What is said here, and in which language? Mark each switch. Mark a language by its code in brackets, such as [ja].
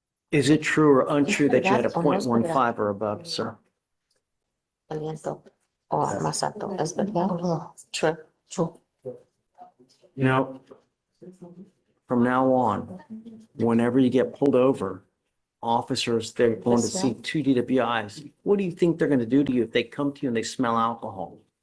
[en] Is it true or untrue that you had a 0.15 or above, sir? [es] Aliento o más alto, ¿es verdad? [en] True, true. You know, from now on, whenever you get pulled over, officers, they're going to see 2 DWIs. What do you think they're going to do to you if they come to you and they smell alcohol?